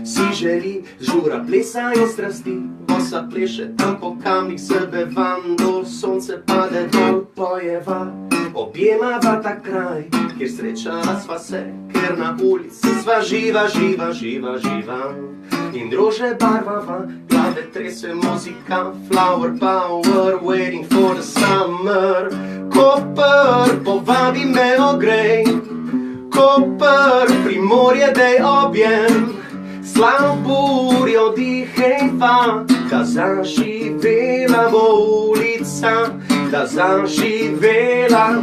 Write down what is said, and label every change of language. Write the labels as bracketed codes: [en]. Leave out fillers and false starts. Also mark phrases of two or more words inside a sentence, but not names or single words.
[sl] Si želi žura plesa in strasti, bosa pleše tam po kamnih srbevan, do sonce pade dol, pojeva, objemava ta kraj, kjer srečala sva se, ker na ulici sva živa. In rože barvava, glave trese muzika, [en] flower power, waiting for the summer. [sl] Koper, povabi me ogrej, Koper, Primorje, dej objem, slavo burjo dihejva, da zaživela bo ulica, da zaživela.